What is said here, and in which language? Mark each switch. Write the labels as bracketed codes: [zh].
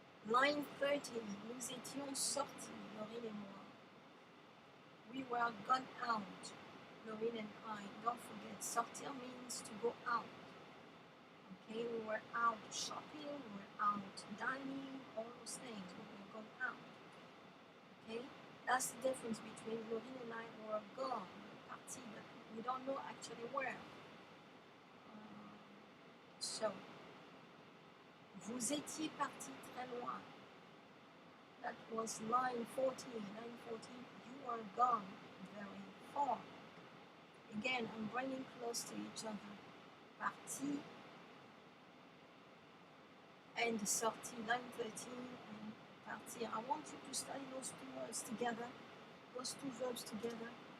[en] Line 30, [fr] nous étions sortis, Laurine et moi. [en] We were gone out, Laurine and I. Don't forget, sortir means to go out. Okay, we were out shopping, we were out dining, all those things. We were gone out. Okay, that's the difference between Laurine and I were gone, parti, but we don't know actually where. [fr] So, vous étiez parti très loin. [en] That was line 14. Line 14, you were gone very far. Again, I'm bringing close to each other. Parti and sorti, line 13 and partir. I want you to study those two words together, those two verbs together.